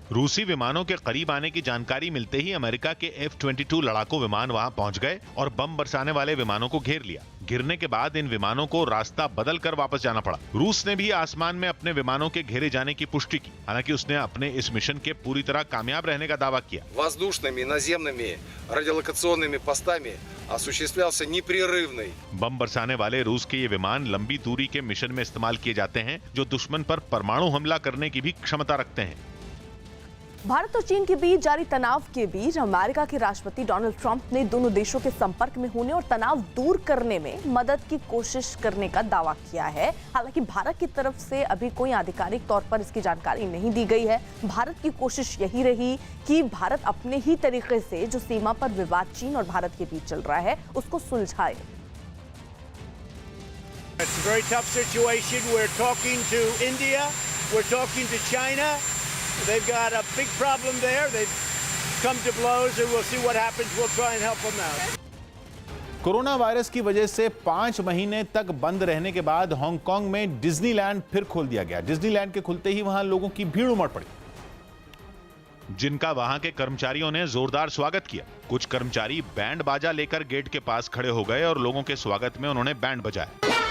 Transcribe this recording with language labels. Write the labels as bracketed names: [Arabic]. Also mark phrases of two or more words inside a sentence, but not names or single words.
[Hindi] रूसी विमानों के करीब आने की जानकारी मिलते ही अमेरिका के F-22 लड़ाकू विमान वहां पहुंच गए और बम बरसाने वाले विमानों को घेर लिया। गिरने के बाद इन विमानों को रास्ता बदल कर वापस जाना पड़ा। रूस ने भी आसमान में अपने विमानों के घेरे जाने की पुष्टि की। हालांकि उसने अपने इस मिशन के पूरी तरह कामयाब रहने का दावा किया। [Russian] воздушными, наземными, радиолокационными постами осуществлялся непрерывный। [Hindi] बम बरसाने वाले रूस के ये विमान लंबी दूरी के मिशन में इस्तेमाल किए जाते हैं, जो दुश्मन पर परमाणु हमला करने की भी क्षमता रखते हैं। भारत और चीन के बीच जारी तनाव के बीच अमेरिका के राष्ट्रपति डोनाल्ड ट्रंप ने दोनों देशों के संपर्क में होने और तनाव दूर करने में मदद की कोशिश करने का दावा किया है। हालांकि भारत की तरफ से अभी कोई आधिकारिक तौर पर इसकी जानकारी नहीं दी गई है। भारत की कोशिश यही रही कि भारत अपने ही तरीके से जो सीमा पर विवाद चीन और भारत के बीच चल रहा है उसको सुलझाए। [English] It's a very tough situation. We're talking to India, we're talking to China. They've got a big problem there. They've come to blows and we'll see what happens. We'll try and help them out. [Hindi] कोरोना वायरस की वजह से 5 महीने तक बंद रहने के बाद हांगकांग में डिज्नीलैंड फिर खोल दिया गया। डिज्नीलैंड के खुलते ही वहां लोगों की भीड़ उमड़ पड़ी, जिनका वहां के कर्मचारियों ने जोरदार स्वागत किया। कुछ कर्मचारी बैंड बाजा लेकर गेट के पास खड़े हो गए और लोगों के स्वागत में उन्होंने बैंड बजाया।